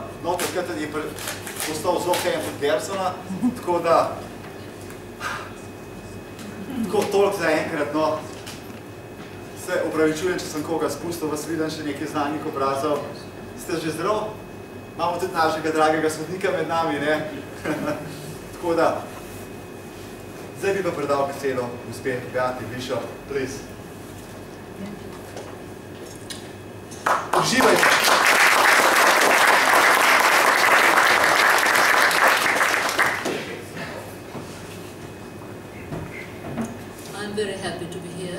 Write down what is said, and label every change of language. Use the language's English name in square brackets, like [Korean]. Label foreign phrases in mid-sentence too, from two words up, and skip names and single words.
[Slovenian] No, takrat je postal zelo fan od Gersona, tako da toliko za enkrat, no. Se opravičujem, če sem koga spustil, vas vidim še nekaj znanih obrazov. Ste že zdrav? Imamo tudi našega dragega sodnika med nami, ne? Tako da, zdaj bi pa predal besedo gospe Beati Bishop, please. Uživajte! [English] I'm very happy to be here.